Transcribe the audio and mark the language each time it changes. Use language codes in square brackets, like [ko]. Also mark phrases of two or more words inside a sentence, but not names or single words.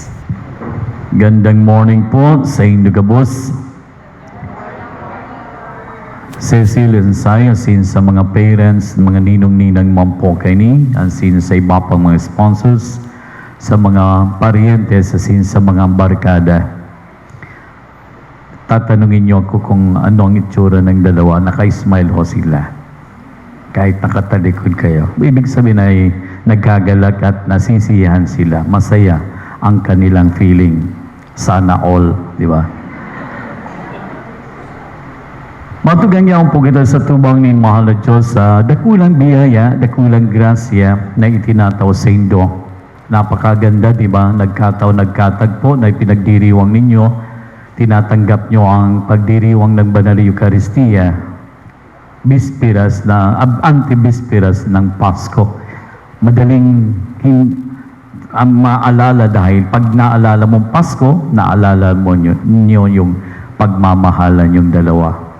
[bik] Gandang morning po sa indo kabos. Cecil and Sai, asin sa mga parents, mga ninong-ninang mampo kaini, asin sa iba pang mga sponsors, sa mga parientes, asin sa mga barkada. [tl] Tatanungin niyo ako kung ano ang itsura ng dalawa, naka-smile ho sila. Kahit nakatalikod kayo. Ibig sabihin ay nagkagalak at nasisiyahan sila. Masaya ang kanilang feeling. Sana all, di ba? [bik] Matugang niya po kita sa tubang ni Mahal na Diyos sa dakulang biyaya, dakulang grasya na itinataw sa indo. [tl] Napakaganda, di ba? Nagkatagpo na ipinagdiriwang ninyo. Tinatanggap nyo ang pagdiriwang ng Banal Eucharistia, bisperas na, anti-bisperas ng Pasko. Madaling ang maalala dahil pag naalala mong Pasko, naalala mo nyo yung pagmamahalan yung dalawa.